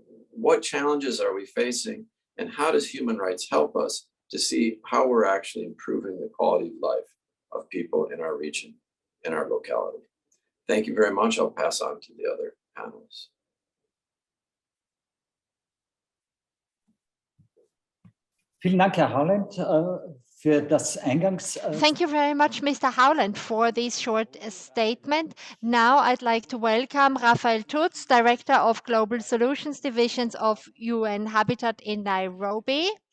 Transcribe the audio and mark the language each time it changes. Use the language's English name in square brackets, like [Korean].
[English] What challenges are we facing? And how does human rights help us to see how we're actually improving the quality of life of people in our region, in our locality? Thank you very much. I'll pass on to the other panelists. [German] Vielen Dank, Herr Howland, für das Eingangs. [English] Thank you very much, Mr. Howland, for this short statement. Now I'd like to welcome Raphael Tutz, Director of Global Solutions Divisions of UN Habitat in Nairobi.